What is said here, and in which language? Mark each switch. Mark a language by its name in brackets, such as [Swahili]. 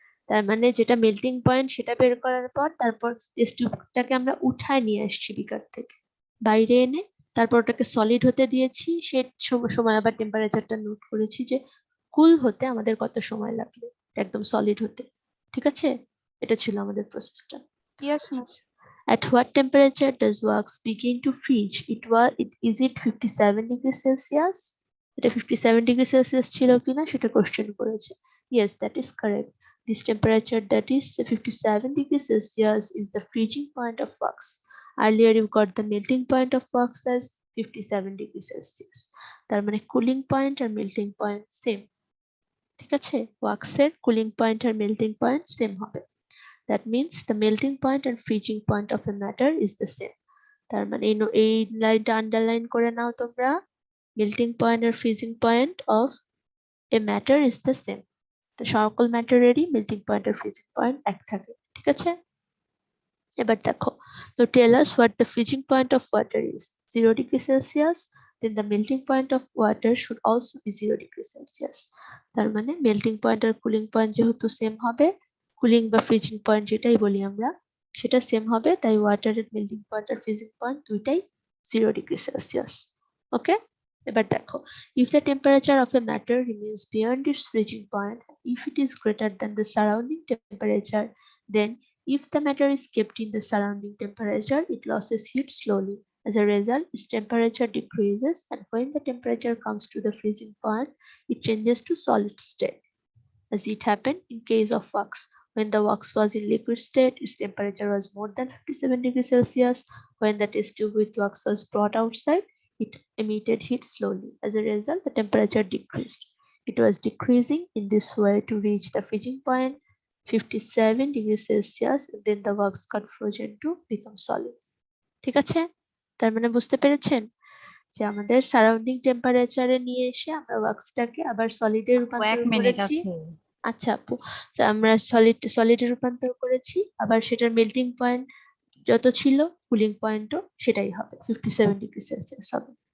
[Bangla] তার মানে যেটা মেল্টিং পয়েন্ট সেটা বের করার পর তারপর টেস্ট টিউবটাকে আমরা উঠায় নিয়ে আসছি বিকার থেকে, বাইরে এনে তারপর ওটাকে সলিড হতে দিয়েছি। সে সময় আবার টেম্পারেচারটা নোট করেছি যে কুল হতে আমাদের কত সময় লাগবে একদম সলিড হতে। ঠিক আছে, এটা ছিল আমাদের প্রসেসটা। [English] Yes miss. At what temperature does wax begin to freeze? Is it 57 degrees Celsius? [Bangla] এটা 57 degree Celsius ছিল কিনা সেটা কোশ্চেন করেছে। [English] Yes, that is correct. This temperature, that is 57 degrees Celsius, is the freezing point of wax. Earlier you got the melting point of wax as 57 degrees Celsius. [Bangla] তার মানে cooling point are melting point same. ঠিক আছে, ওয়াক্সের cooling point are melting point same হবে। [English] That means the melting point and freezing point of a matter is the same. [Bangla] তার মানে এই লাইনটা underline করে নাও তোমরা, [English] melting point আর freezing point of a matter is the same. [Bangla] তো সকল ম্যাটারেরই melting point আর freezing point এক থাকে। ঠিক আছে, এবার দেখো, তো [English] tell us what the freezing point of water is. 0 degree Celsius, then the melting point of water should also be 0 degree Celsius. [Bangla] তার মানে melting point আর cooling point যেহেতু সেম হবে, কুলিং বা ফ্রিজিং পয়েন্ট যেটাই বলি আমরা সেটা সেম হবে, তাই ওয়াটারের মেল্টিং পয়েন্ট আর ফ্রিজিং পয়েন্ট দুইটাই 0 ডিগ্রি সেলসিয়াস। [English] okay, [Bangla] এবার দেখো, [English] if the temperature of a matter remains beyond its freezing point, if it is greater than the surrounding temperature, then if the matter is kept in the surrounding temperature, it loses heat slowly. As a result, its temperature decreases, and when the temperature comes to the freezing point, it changes to solid state. As it happened in case of wax. When the wax was in liquid state, its temperature was more than 57 degrees Celsius. When the test tube with wax was brought outside, it emitted heat slowly. As a result, the temperature decreased. It was decreasing in this way to reach the freezing point, 57 degrees Celsius, and then the wax got frozen to become solid. [Bangla] ঠিক আছে, তার মানে বুঝতে পেরেছেন যে আমাদের surrounding টেম্পারেচারে নিয়ে এসে আমরা ওয়াক্সটাকে আবার সলিডে রূপান্তর 1 মিনিট করেছি। আছে। আচ্ছা আপু, তো আমরা সলিডে রূপান্তর করেছি, আবার সেটার মেল্টিং পয়েন্ট যত ছিল কুলিং পয়েন্টও সেটাই হবে, 57 ডিগ্রি সেলসিয়াস হবে।